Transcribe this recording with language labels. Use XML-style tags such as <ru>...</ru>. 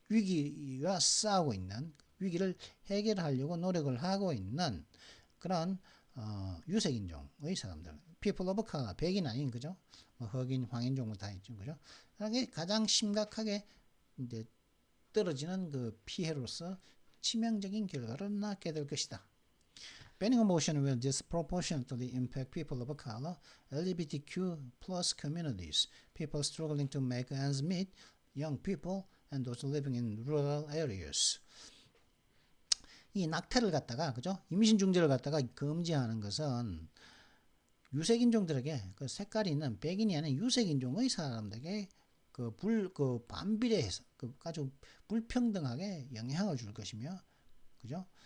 <ko>위기와 싸우고 있는 위기를 해결하려고 노력을 하고 있는 그런 유색인종의 사람들,</ko> <en>people of color,</en> <ko>백인 아닌 그죠? 뭐 흑인, 황인종 다 있죠, 그죠? 그게 가장 심각하게 이제 떨어지는 그 피해로서 치명적인 결과를 낳게 될 것이다.</ko> <en>Banning abortion will disproportionately impact people of color, LGBTQ plus communities, people struggling to make ends meet, young people, and those living in rural areas.</en> <ko>이 낙태를 갖다가 그죠? 임신 중지를 갖다가 금지하는 것은 유색인종들에게 그 색깔이 있는 백인이 아닌 유색인종의 사람들에게 그 반비례해서 그 아주 불평등하게 영향을 줄 것이며, 그죠?</ko>